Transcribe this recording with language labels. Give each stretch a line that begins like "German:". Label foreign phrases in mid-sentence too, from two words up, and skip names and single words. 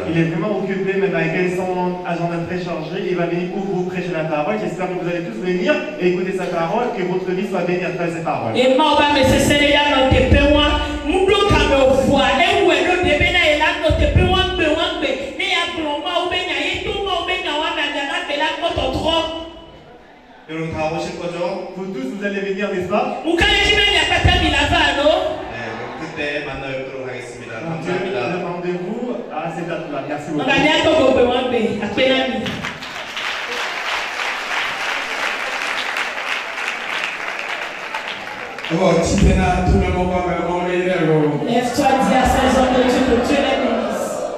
French: Il est vraiment occupé, mais malgré son agenda très chargé, il va venir pour vous prêcher la parole. J'espère que vous allez tous venir et écouter sa parole, que votre vie soit bénie à travers ses paroles.
Korean: 여러분 다 오실 거죠?
French: Vous tous, vous allez venir, n'est-ce pas?
Korean: 네, 그때 만나 뵙도록 하겠습니다. 감사합니다.
French: Le rendez-vous à cette date-là. Merci beaucoup. Lève-toi, dis à ces hommes de Dieu que Dieu les bénisse.